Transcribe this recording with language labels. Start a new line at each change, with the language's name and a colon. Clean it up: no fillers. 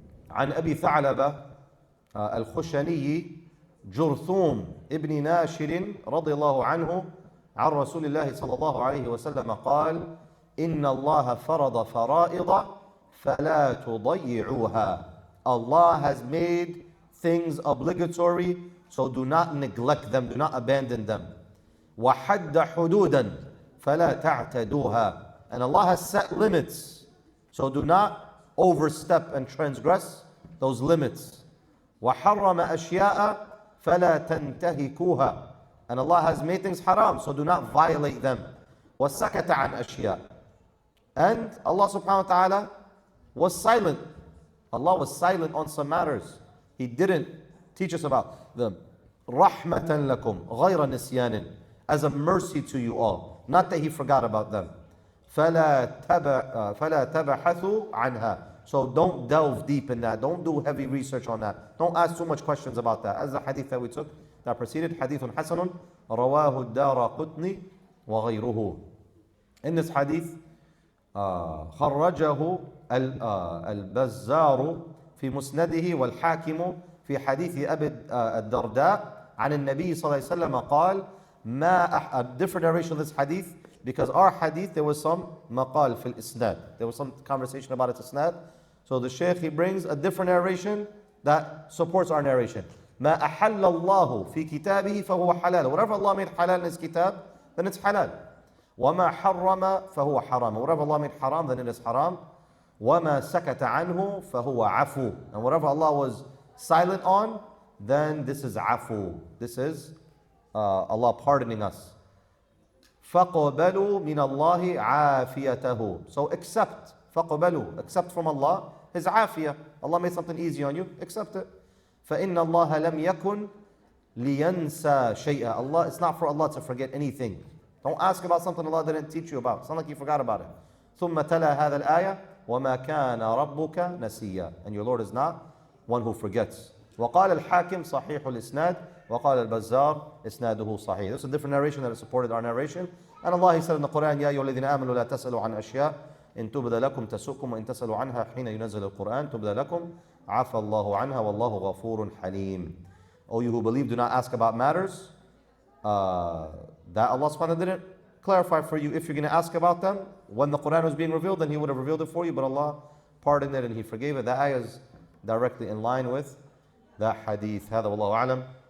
Arabic: عن أبي ثعلبة الخشني جرثوم ابن ناشر رضي الله عنه عن رسول الله صلى الله عليه وسلم قال إن الله فرض فرائض فلا تضيعوها.
English: Allah has made things obligatory, so do not neglect them, do not abandon them.
Arabic: وحد حدودا فلا تعتدوها.
English: And Allah has set limits, so do not overstep and transgress those limits.
Arabic: وحرم أشياء فلا تنتهكوها.
English: And Allah has made things haram, so do not violate them.
Arabic: وسكت عن أشياء.
English: And Allah subhanahu wa ta'ala was silent. Allah was silent on some matters. He didn't teach us about them.
Arabic: رحمة لكم غير نسيان,
English: as a mercy to you all. Not that He forgot about them.
Arabic: فلا تبحثوا عنها.
English: So don't delve deep in that. Don't do heavy research on that. Don't ask too much questions about that. As the hadith that we took, that preceded, hadith
Arabic: حسن رواه الدارقطني وغيره.
English: In this hadith,
Arabic: خرجه البزار في مسنده والحاكم في حديث أبي الدرداء عن النبي صلى الله عليه وسلم قال
English: a different narration of this hadith, because our hadith there was some maqal fil isnad, there was some conversation about its isnad. So the shaykh, he brings a different narration that supports our narration.
Arabic: ما أحل الله في كتابه فهو حلال.
English: Whatever Allah made halal in His kitab, then it's halal.
Arabic: وما حرم فهو حرام.
English: Whatever Allah made haram, then it is haram.
Arabic: وما سكت عنه فهو عفو.
English: And whatever Allah was silent on, then this is afu. This is Allah pardoning us.
Arabic: فَقَبَلُوا مِنَ اللَّهِ عَافِيَتَهُ.
English: So accept,
Arabic: فَقَبَلُوا,
English: accept from Allah His afiyah. Allah made something easy on you, accept it.
Arabic: فَإِنَّ اللَّهَ لَمْ يَكُنْ لِيَنْسَى شَيْئًا.
English: Allah, it's not for Allah to forget anything. Don't ask about something Allah didn't teach you about. It's not like you forgot about it.
Arabic: ثُمَّ تَلَى هَذَا الْآيَةِ وَمَا كَانَ رَبُّكَ نَسِيًّا.
English: And your Lord is not one who forgets.
Arabic: وقال الحاكم صحيح الإسناد وقال البزار إسناده صحيح.
English: This is a different narration that has supported our narration. And Allah, He said in the Quran,
Arabic: يا أيها الذين آمنوا لا تسألوا عن أشياء إن تبد لكم تسؤكم وإن تسألوا عنها حين ينزل القرآن تبد لكم عفى الله عنها والله غفور حليم.
English: O you who believe, do not ask about matters that Allah subhanahu wa ta'ala didn't clarify for you. If you're going to ask about them, when the Quran was being revealed, then He would have revealed it for you, but Allah pardoned it and He forgave it. That ayah is directly in line with that hadith.
Arabic: هذا والله أعلم.